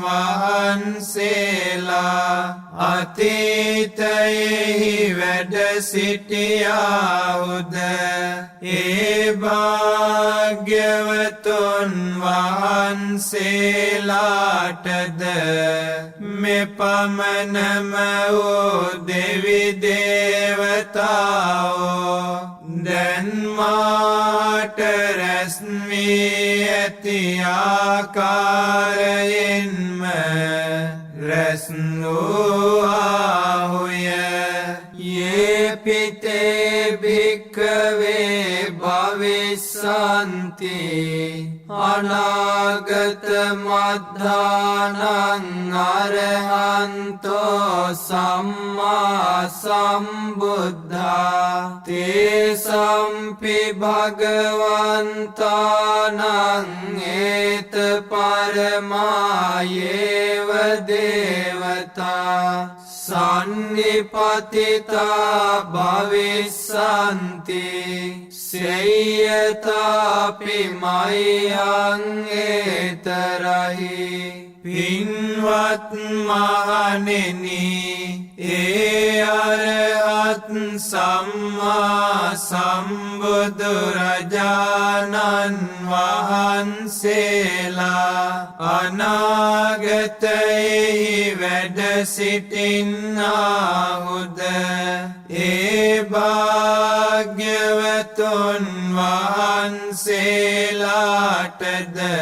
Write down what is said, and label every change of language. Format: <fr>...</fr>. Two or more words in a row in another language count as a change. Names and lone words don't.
<si>වහන්සේලා අතීතයෙහි වැඩ සිටියාහුද ඒ භාග්‍යවතුන් වහන්සේලාටද මෙපමණම වූ දෙවි දේවතාවෝ දැන් මාට රැස් වී ඇති ආකාරයෙන්ම රැස් වූවාහුය</si> <pi>යේ පිතේ භික්ඛවේ භවිස්සන්ති අනාගත මද්ධානං අරහන්තෝ සම්මා සම්බුද්ධා තේ සම්පි භගවන්තානං ඒත පරමායේව දේවතා සන්නිපතිතා භවිස්සන්ති සේයතාපි මයං ඒතරහි</pi> <si>පින්වත් මහණෙනි ඒ අරහත් සම්මා සම්බුදුරජාණන් වහන්සේලා අනාගතයෙහි වැඩ සිටින්නාහුද ඒ භාග්‍යවතුන් වහන්සේලාටද</si>